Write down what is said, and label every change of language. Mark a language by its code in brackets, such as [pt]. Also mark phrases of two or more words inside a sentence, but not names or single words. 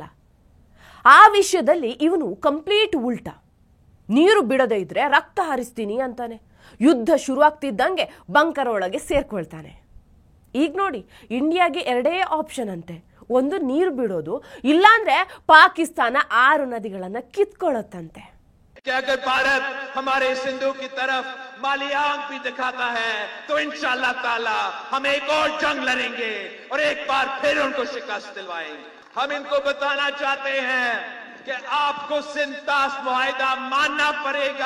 [kn] ಆ ವಿಷಯದಲ್ಲಿ ಇವನು ಕಂಪ್ಲೀಟ್ ಉಲ್ಟಾ. ನೀರು ಬಿಡದೇ ಇದ್ರೆ ರಕ್ತ ಹರಿಸ್ತೀನಿ ಅಂತಾನೆ. ಯುದ್ಧ ಶುರುವಾಗ್ತಿದ್ದಂಗೆ ಬಂಕರ್ ಒಳಗೆ ಸೇರ್ಕೊಳ್ತಾನೆ. ಈಗ ನೋಡಿ, ಇಂಡಿಯಾಗೆ 2 ಆಪ್ಷನ್ ಅಂತೆ. ಒಂದು ನೀರು ಬಿಡೋದು, ಇಲ್ಲಾಂದ್ರೆ ಪಾಕಿಸ್ತಾನ 6 ನದಿಗಳನ್ನ ಕಿತ್ಕೊಳ್ಳುತ್ತಂತೆ. [ur] اگر بھارت ہمارے سندھو کی طرف مالی آنکھ بھی دکھاتا ہے تو [ar] إن شاء الله تعالى [ur] ہم ایک اور جنگ لڑیں گے اور ایک بار پھر ان کو شکست دلوائیں گے. ہم ان کو بتانا چاہتے ہیں کہ آپ کو سنتاس معاہدہ ماننا پڑے گا.